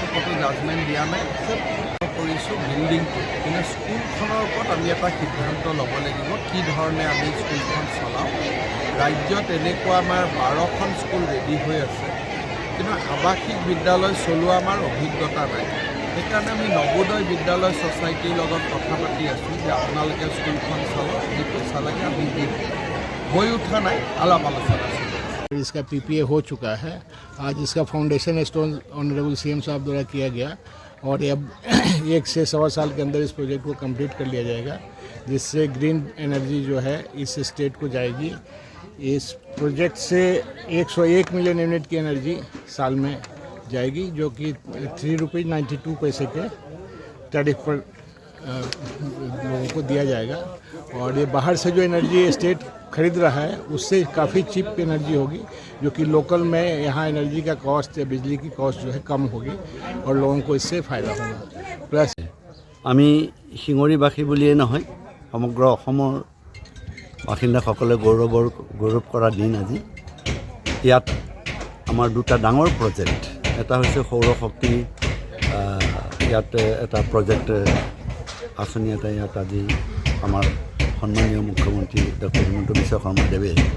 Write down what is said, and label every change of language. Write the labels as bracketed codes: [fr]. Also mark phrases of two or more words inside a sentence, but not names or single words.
[as] কোনো জাজমেণ্ট দিয়া নাই কৰিছোঁ বিল্ডিংটো কিন্তু স্কুলখনৰ ওপৰত আমি এটা সিদ্ধান্ত ল'ব লাগিব কি ধৰণে আমি স্কুলখন চলাওঁ ৰাজ্যত এনেকুৱা আমাৰ 12খন স্কুল ৰেডি হৈ আছে কিন্তু আৱাসিক বিদ্যালয় চলোৱা আমাৰ অভিজ্ঞতা নাই সেইকাৰণে আমি নবোদয় বিদ্যালয় ছ'চাইটিৰ লগত কথা পাতি আছোঁ যে আপোনালোকে স্কুলখন চলাওক যি পইচা লাগে আমি দিম হৈ উঠা নাই আলাপ আলোচনা [hi] इसका PPA हो चुका है आज इसका [en] foundation stone honourable CM [hi] साहब द्वारा किया गया और अब 1 से 1.25 साल के अंदर इस प्रोजेक्ट को कंप्लीट कर लिया जाएगा जिससे [en] green energy [hi] जो है इस स्टेट को जाएगी इस प्रोजेक्ट से 101 [en] million unit [hi] की एनर्जी साल में जाएगी जो कि 3 रुपये 92 पैसे के टैरिफ पर लोगों को दिया जाएगा और ये बाहर से जो एनर्जी स्टेट खरीद रहा है उससे काफ़ी [en] cheap energy [hi] होगी जो कि लोकल में यहाँ एनर्जी का कॉस्ट या बिजली की कॉस्ट जो है कम होगी और लोगों को इससे फ़ायदा होगा प्लस [as] আমি শিঙৰীবাসী বুলিয়ে নহয় সমগ্ৰ অসমৰ বাসিন্দাসকলে গৌৰৱ কৰা দিন আজি ইয়াত আমাৰ দুটা ডাঙৰ প্ৰজেক্ট এটা হৈছে সৌৰ শক্তি ইয়াত এটা প্ৰজেক্ট আঁচনি এটা ইয়াত আজি আমাৰ সন্মানীয় মুখ্যমন্ত্ৰী ডক্টৰ হিমন্ত বিশ্ব শৰ্মাদেৱে